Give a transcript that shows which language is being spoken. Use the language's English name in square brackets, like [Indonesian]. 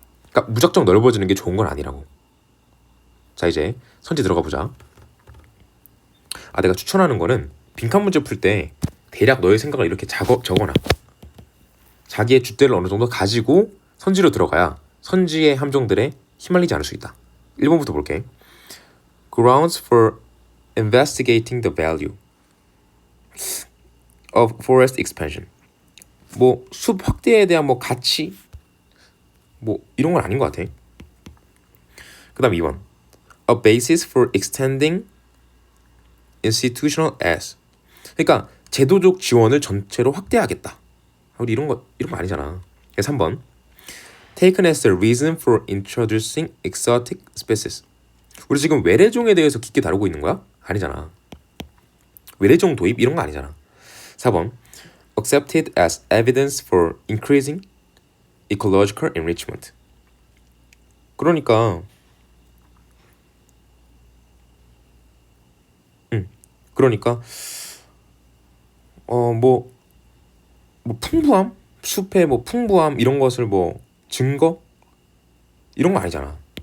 [Korean] 그러니까 무작정 넓어지는 게 좋은 건 아니라고. 자, 이제 선지 들어가 보자. 내가 추천하는 거는 빈칸 문제 풀 때 대략 너의 생각을 이렇게 적어놔. 자기의 줏대를 어느 정도 가지고 선지로 들어가야 선지의 함정들에 휘말리지 않을 수 있다. 1번부터 볼게. [English] Grounds for investigating the value of forest expansion. [Korean] 뭐 숲 확대에 대한 뭐 가치 뭐 이런 건 아닌 것 같아. 그 다음 2번. [English] A basis for extending institutional as. [Korean] 그러니까 제도적 지원을 전체로 확대하겠다. 우리 이런 거 아니잖아. 3번. [English] Taken as a reason for introducing exotic species. [Korean] 우리 지금 외래종에 대해서 깊게 다루고 있는 거야? 아니잖아. 외래종 도입 이런 거 아니잖아. 4번. [English] Accepted as evidence for increasing ecological enrichment. [Korean] 그러니까 그러니까 뭐 풍부함, 숲의 뭐 풍부함 이런 것을 뭐 증거 이런 거 아니잖아.